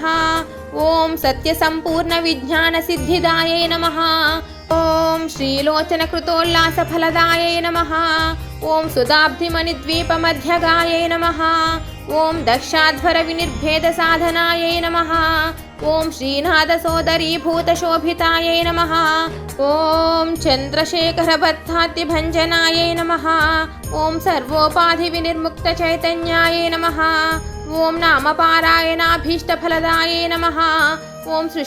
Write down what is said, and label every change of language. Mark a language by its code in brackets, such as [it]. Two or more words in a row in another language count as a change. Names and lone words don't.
[sa] ओम सत्यसम्पूर्णविज्ञानसिद्धिदायै नमः। ओम श्रीलोचनकृतोल्लासफलदायै नमः। ओम सुधाब्धिमणिद्वीपमध्यगायै नमः। ओम दक्षाध्वरविनिर्भेदसाधनायै नमः। ఓం శ్రీనాథసోదరీభూతశోభితాయై నమః ఓం చంద్రశేఖరబద్ధాద్రిభంజనాయై నమః ఓం సర్వోపాధివినిర్ముక్తచైతన్యాయై నమః ఓం నామపారాయణాభీష్టఫలదాయై నమః ఓం